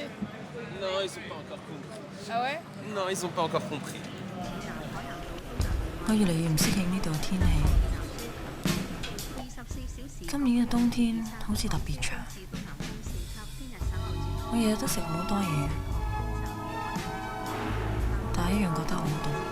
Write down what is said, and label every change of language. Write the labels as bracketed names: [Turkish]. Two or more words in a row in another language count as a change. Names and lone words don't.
[French] Non, ils ont pas encore compris. Ah ouais? Non, ils ont pas encore compris. [Cantonese] 我越嚟越唔適應呢度嘅天氣。今年嘅冬天好似特別長，我日日都食好多嘢，但係一樣覺得好凍。